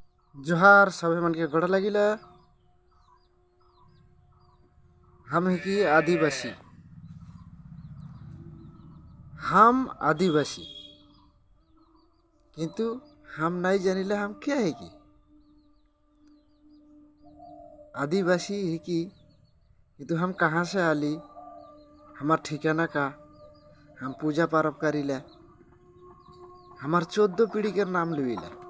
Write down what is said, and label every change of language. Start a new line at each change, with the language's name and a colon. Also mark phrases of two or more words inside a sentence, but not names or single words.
Sadri: जोहार सभी मन के गोड़ लगिला। हम है कि आदिवासी। हम आदिवासी किंतु हम नहीं जानिला हम क्या है कि आदिवासी है कि किंतु हम कहाँ से आली, हमार ठिकाना का, हम पूजा पारब करीला, हमार 14 पीढ़ी के नाम लुईला।